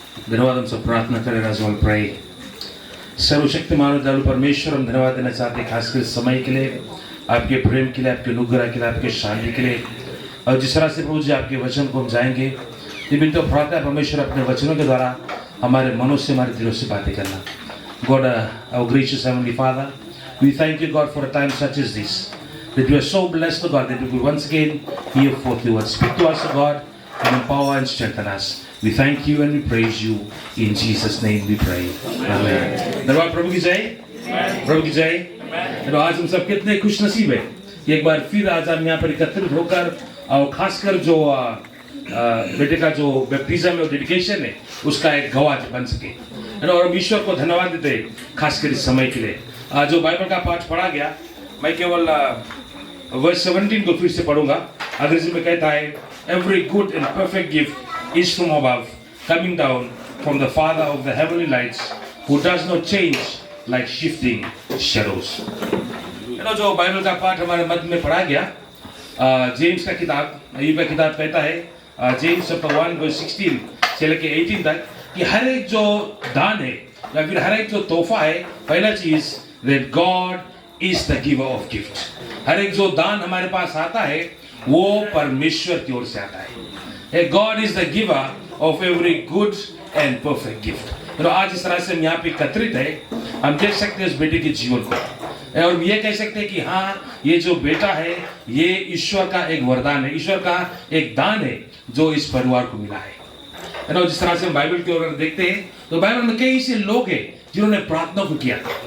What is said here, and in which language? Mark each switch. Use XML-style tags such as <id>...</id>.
<hi>धन्यवाद हम सब प्रार्थना करें</hi> <en>as well pray.</en> <hi>सर्वशक्तिमान और दयालु परमेश्वर, हम धन्यवाद देना चाहते हैं खासकर इस समय के लिए, आपके प्रेम के लिए, आपके अनुग्रह के लिए, आपके शांति के लिए। और जिस तरह से प्रभु जी आपके वचन को हम जाएंगे, ये बिन तो प्रार्थना है परमेश्वर अपने वचनों के द्वारा हमारे मनों से, हमारे दिलों से बातें करना।</hi> <en>God, our gracious Heavenly Father, we thank you God for a time such as this, that we are so blessed to God that we will once again hear forth your word. Speak to us, God, and empower and strengthen us. We thank you and we praise you. In Jesus' name we pray. Amen.</en> <hi>धन्यवाद प्रभु की जय, प्रभु की जय। तो आज हम सब कितने खुश नसीब है कि एक बार फिर आज हम यहाँ पर एकत्रित होकर, और खासकर जो बेटे का जो बैप्टिज्म है, डेडिकेशन है, उसका एक गवाह बन सके। और हम ईश्वर को धन्यवाद देते हैं खासकर इस समय के लिए। जो बाइबल का पाठ पढ़ा गया, मैं केवल वर्स 17 को फिर से पढ़ूंगा। अंग्रेजी में कहता है,</hi> <en>Every good and perfect gift is from above, coming down from the Father of the heavenly lights, who does not change like shifting shadows.</en> <hi>जो बाइबल का पाठ हमारे मध्य में पढ़ा गया, जेम्स का किताब, अय्यूब का किताब कहता है, जेम्स चैप्टर 1 वर्स 16 से लेके 18 तक, कि हर एक जो दान है या फिर हर एक जो तोहफा है, पहला चीज</hi> <en>that God is the giver of gift.</en> <hi>हर एक जो दान हमारे पास आता है, वो परमेश्वर की ओर से आता है।</hi> <en>God is the giver of every good and perfect gift.</en> <hi>आज इस तरह से हम यहाँ पे एकत्रित है, हम देख सकते हैं उस बेटे के जीवन को, और ये कह सकते हैं कि हाँ, ये जो बेटा है ये ईश्वर का एक वरदान है, ईश्वर का एक दान है जो इस परिवार को मिला है ना। जिस तरह से हम बाइबल की ओर देखते हैं तो बाइबल में कई ऐसे लोग हैं जिन्होंने प्रार्थना को किया।</hi>